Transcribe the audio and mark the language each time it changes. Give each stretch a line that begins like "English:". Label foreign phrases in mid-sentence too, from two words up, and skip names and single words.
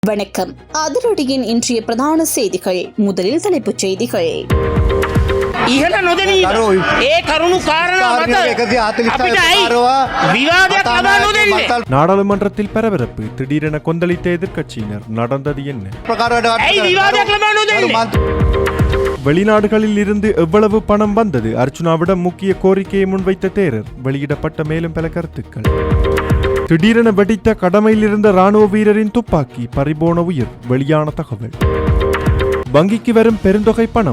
Tamil: வணக்கம். அதிரடியின் இன்றைய பிரதான செய்திகள். முதலில் தலைப்புச் செய்திகள்.
Sinhala: ඉහළ නොදැනීම ඒ කරුණු කාරණා මත අපිට ඇයි විවාදයක් ලබා නොදෙන්නේ?
Tamil: நாடாளுமன்றத்தில் பரபரப்பு. திடீரென கொந்தளித்த எதிர்க்கட்சியினர். நடந்தது என்ன?
Sinhala: ඇයි විවාදයක් ලබා නොදෙන්නේ?
Tamil: வெளிநாடுகளில் இருந்து எவ்வளவு பணம் வந்தது? அர்ச்சுனாவிடம் முக்கிய கோரிக்கையை முன்வைத்த தேரர். வெளியிடப்பட்ட மேலும் பல கருத்துக்கள். திடீரென வெடித்த கடமையில் இருந்த ராணுவ வீரரின் துப்பாக்கி. பறிபோன உயிர். வெளியான தகவல். வங்கிக்கு வரும் பெருந்தொகை பணம்.